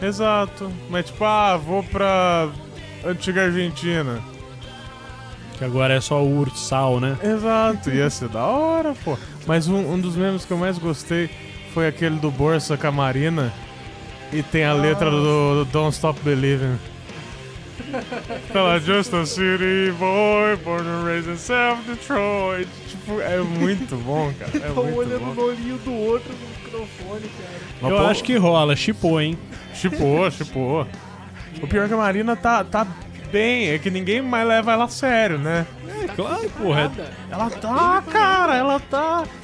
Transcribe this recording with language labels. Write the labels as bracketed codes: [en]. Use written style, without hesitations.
[pt] Exato. Mas tipo, vou pra antiga Argentina. Que agora é só o Ursal, né? Exato, ia ser da hora, pô. Mas um dos memes que eu mais gostei foi aquele do Borsa com a Marina. E tem a letra do Don't Stop Believing. Fala, [en] just a city boy, born and raised in South Detroit. [pt] Tipo, é muito bom, cara. É tô muito olhando bom. No olhinho do outro no microfone, cara. Mas, eu pô, acho que rola, shippou, hein? Shippou. O pior é que a Marina tá bem, é que ninguém mais leva ela a sério, né? É, tá claro, porra. Ela tá, cara, ela tá.